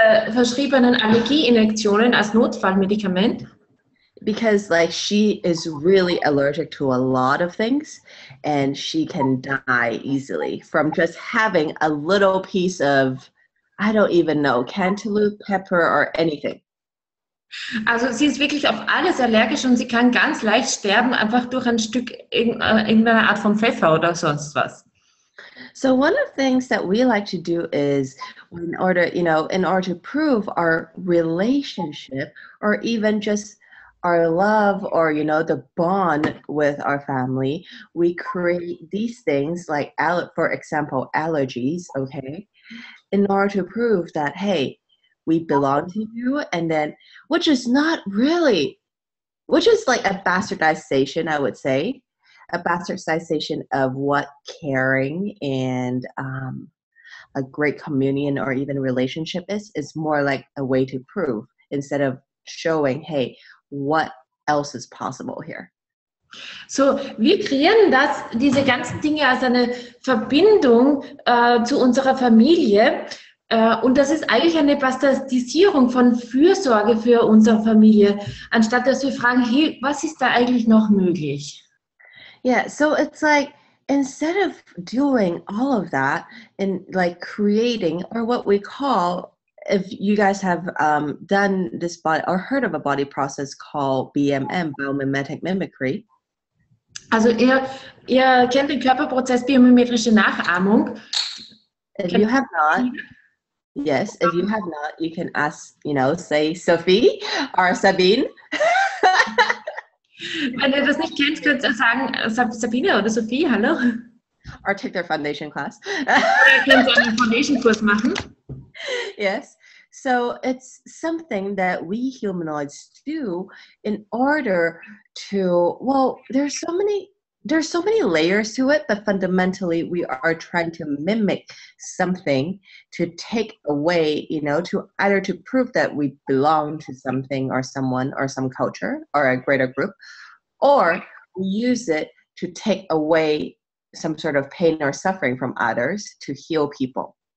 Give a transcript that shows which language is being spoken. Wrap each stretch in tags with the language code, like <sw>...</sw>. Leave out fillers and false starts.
<de>Verschriebenen Allergieinjektionen als Notfallmedikament.</de> <en>Because like she is really allergic to a lot of things and she can die easily from just having a little piece of, I don't even know, cantaloupe, pepper or anything.</en> <de>Also sie ist wirklich auf alles allergisch und sie kann ganz leicht sterben, einfach durch ein Stück irgendeiner Art von Pfeffer oder sonst was.</de> <en>So one of the things that we like to do is in order to prove our relationship or even just our love or, you know, the bond with our family, we create these things like, for example, allergies, okay, in order to prove that, hey, we belong to you, and then, which is like a bastardization, I would say, a bastardization of what caring and a great communion or even relationship is more like a way to prove instead of showing, hey, what else is possible here.</en> <de>So, wir kreieren diese ganzen Dinge als eine Verbindung zu unserer Familie. Und das ist eigentlich eine Bastardisierung von Fürsorge für unsere Familie, anstatt dass wir fragen, hey, was ist da eigentlich noch möglich?</de> <en>Yeah, so it's like, instead of doing all of that and like creating, or what we call, if you guys have done this body or heard of a body process called BMM, biomimetic mimicry.</en> <de>Also ihr kennt den Körperprozess biomimetrische Nachahmung.</de> <en>If you have not, yes, if you have not, you can ask, say Sophie or Sabine.</en> <de>Wenn ihr das nicht kennt, könnt ihr sagen Sabine oder Sophie, hallo.</de> <en>Or take their foundation class.</en> <de>Oder könnt ihr einen Foundation-Kurs machen.</de> <en>Yes. So it's something that we humanoids do in order to, well, there's so many there's so many layers to it, but fundamentally we are trying to mimic something to take away, to either to prove that we belong to something or someone or some culture or a greater group, or we use it to take away some sort of pain or suffering from others to heal people.</en>